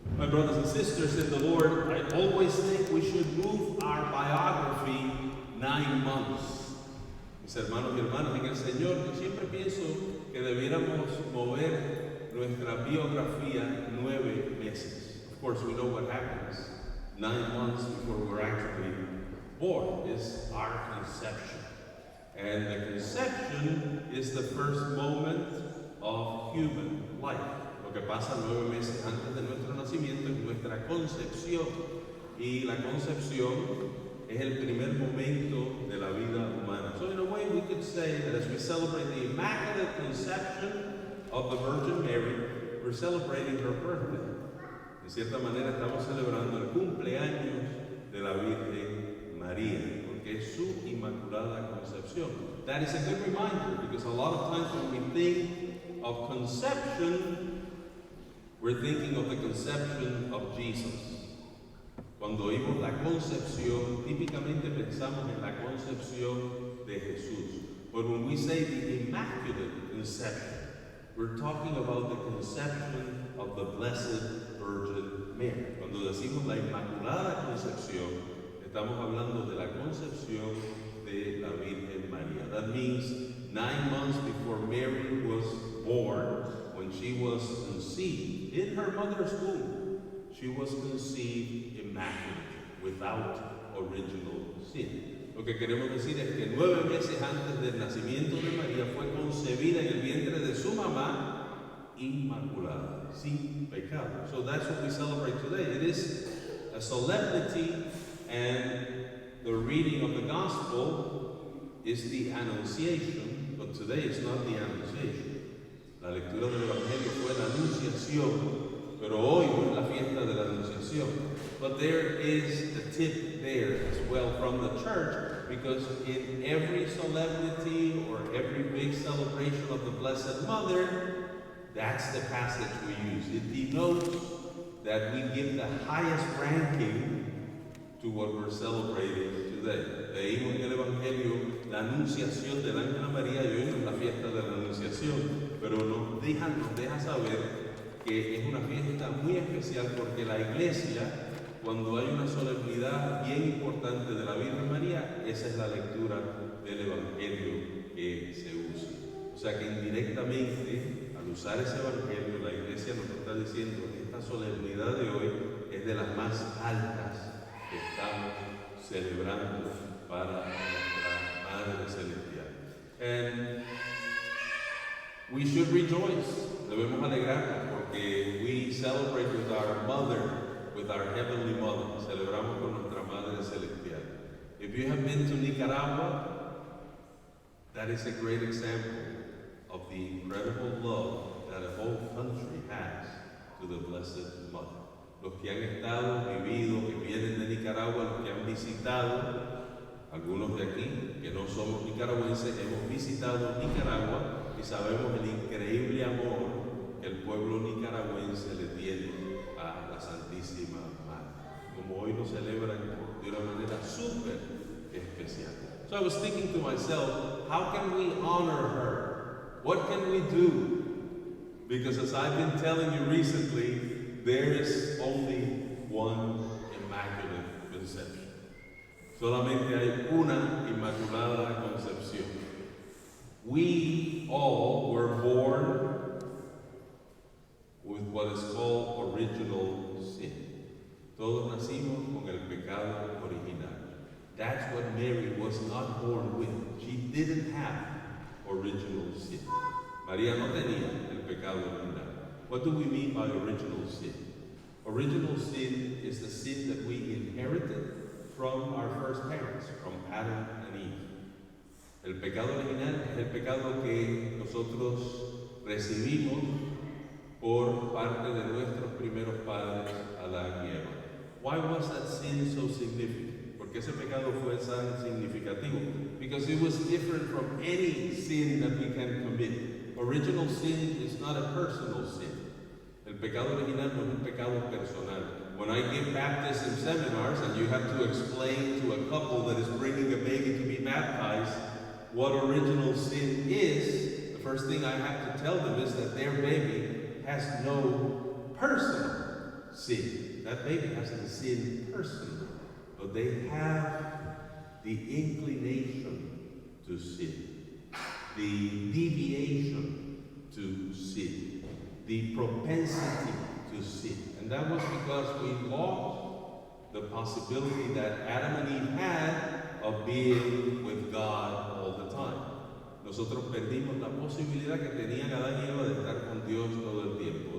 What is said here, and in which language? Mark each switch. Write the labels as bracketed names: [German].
[English] My brothers and sisters in the Lord, I always think we should move our biography 9 months. [Spanish] Mis hermanos y hermanas en el Señor, yo siempre pienso que debiéramos mover nuestra biografía 9 meses. [English] Of course, we know what happens 9 months before we're actually born is our conception. And the conception is the first moment of human life. [Spanish] Lo que pasa 9 meses antes de nuestro nacimiento es nuestra concepción. Y la concepción es el primer momento de la vida humana. [English] So in a way we could say that as we celebrate the Immaculate Conception of the Virgin Mary, we're celebrating her birthday. [Spanish] De cierta manera estamos celebrando el cumpleaños de la Virgen María, porque es su Inmaculada Concepción. [English] That is a good reminder, because a lot of times when we think of conception, we're thinking of the conception of Jesus. [Spanish] Cuando oímos la concepción, típicamente pensamos en la concepción de Jesús. [English] But when we say the Immaculate Conception, we're talking about the conception of the Blessed Virgin Mary. [Spanish] Cuando decimos la Inmaculada Concepción, estamos hablando de la concepción de la Virgen María. [English] That means 9 months before Mary was born, when she was conceived in her mother's womb, she was conceived immaculate, without original sin. [Spanish] Lo que queremos decir es que 9 meses antes del nacimiento de María fue concebida en el vientre de su mamá inmaculada, sin pecado. [English] So that's what we celebrate today. It is a solemnity, and the reading of the gospel is the Annunciation, but today it's not the Annunciation. [Spanish] La lectura del Evangelio fue la Anunciación, pero hoy no es la fiesta de la Anunciación. [English] But there is the tip there as well from the church, because in every solemnity or every big celebration of the Blessed Mother, that's the passage we use. It denotes that we give the highest ranking to what we're celebrating today. [Spanish] Leímos en el Evangelio la Anunciación del Ángel María, y hoy no es la fiesta de la Anunciación, pero nos deja saber que es una fiesta muy especial, porque la Iglesia, cuando hay una solemnidad bien importante de la Virgen María, esa es la lectura del Evangelio que se usa. O sea que indirectamente, al usar ese Evangelio, la Iglesia nos está diciendo que esta solemnidad de hoy es de las más altas que estamos celebrando para nuestra Madre Celestial. [English] And we should rejoice. [Spanish] Debemos alegrarnos porque [English] we celebrate with our mother, with our heavenly mother. [Spanish] Celebramos con nuestra Madre Celestial. [English] If you have been to Nicaragua, that is a great example of the incredible love that a whole country has to the Blessed Mother. [Spanish] Los que han estado, vivido, que vienen de Nicaragua, los que han visitado, algunos de aquí, que no somos nicaragüenses, hemos visitado Nicaragua y sabemos el increíble amor que el pueblo nicaragüense le tiene a la Santísima Madre. Como hoy lo celebran de una manera súper especial. [English] So I was thinking to myself, how can we honor her? What can we do? Because as I've been telling you recently, there is only one Immaculate Conception. [Spanish] Solamente hay una Inmaculada Concepción. [English] We all were born with what is called original sin. [Spanish] Todos nacimos con el pecado original. [English] That's what Mary was not born with. She didn't have original sin. [Spanish] María no tenía el pecado original. [English] What do we mean by original sin? Original sin is the sin that we inherited from our first parents, from Adam and Eve. [Spanish] El pecado original es el pecado que nosotros recibimos por parte de nuestros primeros padres, Adán y Eva. [English] Why was that sin so significant? [Spanish] ¿Por qué ese pecado fue tan significativo? [English] Because it was different from any sin that we can commit. Original sin is not a personal sin. [Spanish] El pecado original no es un pecado personal. [English] When I give baptism seminars and you have to explain to a couple that is bringing a baby to be baptized what original sin is, the first thing I have to tell them is that their baby has no personal sin. That baby hasn't sinned personally, but they have the inclination to sin, the deviation to sin, the propensity to sin. And that was because we lost the possibility that Adam and Eve had of being with God all the time. [Spanish] Nosotros perdimos la posibilidad que tenían Adán y Eva de estar con Dios todo el tiempo.